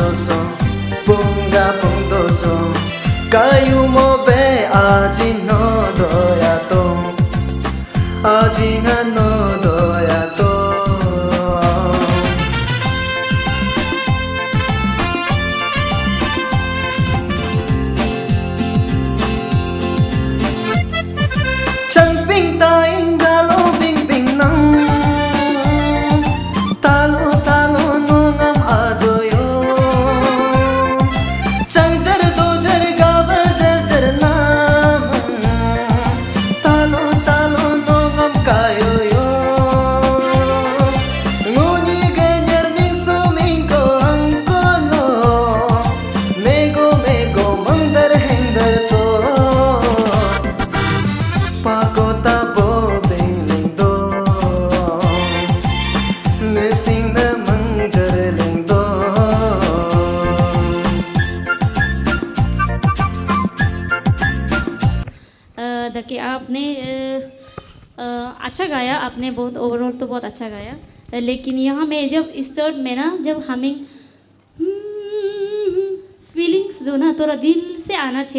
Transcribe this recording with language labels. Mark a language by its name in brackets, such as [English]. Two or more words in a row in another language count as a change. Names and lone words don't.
[Adi] so Bunga bung do so Kayu mo be aji no do ya to Aji nga no do ya to Chang ping taing galo bing bing nang Talo talo no ngam adoyo Chang jar do jar gavar jar jar nam Talo talo no ngam kayo yo Nguni ganyer ming so ming ko angko no Mego mego mandar hengdar to Pakota bo bingling do Nesing na mangjarling do [Hindi] देखिए आपने अच्छा गाया आपने बहुत ओवरऑल तो बहुत अच्छा गाया लेकिन यहाँ में जब इस थर्ड में ना जब [English] humming feelings [Hindi] जो ना थोड़ा दिल से आना चाहिए